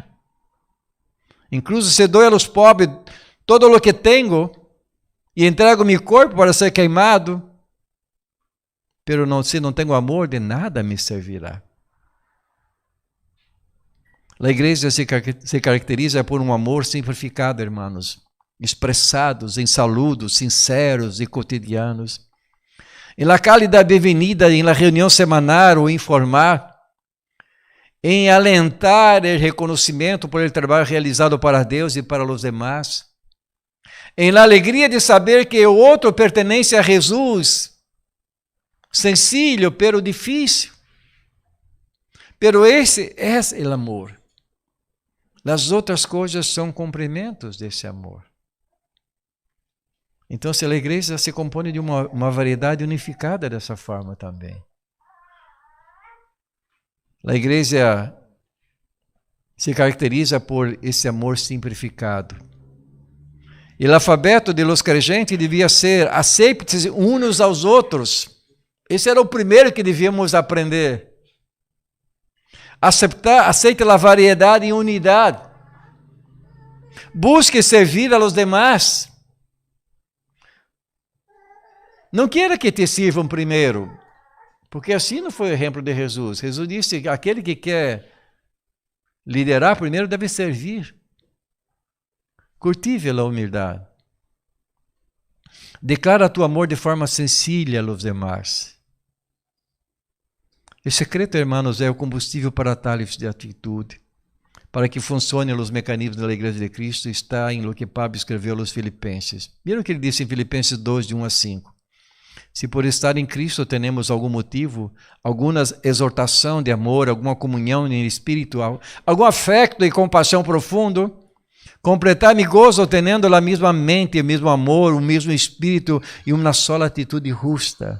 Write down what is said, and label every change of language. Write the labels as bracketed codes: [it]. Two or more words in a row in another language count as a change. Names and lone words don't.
[pt] Incluso se dou aos pobres todo o que tenho, e entrego meu corpo para ser queimado, pero se não tenho amor, de nada me servirá. A igreja se caracteriza por um amor simplificado, irmãos, expressados em saludos sinceros e cotidianos. Em [es] la cálida bienvenida, [pt] em la reunião semanal ou informar, em alentar o reconhecimento por el trabalho realizado para Deus e para os demás, em la alegria de saber que o outro pertence a Jesus, [es] sencillo, pero difícil. [pt] Pero esse é o amor. As outras coisas são complementos desse amor. Então, se a igreja se compõe de uma variedade unificada dessa forma também. A igreja se caracteriza por esse amor simplificado. E o alfabeto [es] de los creyentes [pt] devia ser aceitem-se uns aos outros. Esse era o primeiro que devíamos aprender. Aceite a variedade e unidade. [es] Busque servir a los demás. [pt] Não queira que te sirvam primeiro, porque assim não foi o exemplo de Jesus. Jesus disse que aquele que quer liderar primeiro deve servir. Cultive a humildade. [es] Declara tu amor de forma sencilla a los demás. [pt] O secreto, irmãos, é o combustível para tales de atitude. Para que funcionem os mecanismos da Igreja de Cristo, está em [es] lo que [pt] Pablo escreveu aos Filipenses. Viram o que ele disse em Filipenses 2, de 1 a 5. Se por estar em Cristo temos algum motivo, alguma exortação de amor, alguma comunhão em espírito, algum afeto e compaixão profundo, completar-me gozo tendo a mesma mente, o mesmo amor, o mesmo espírito e uma só atitude justa.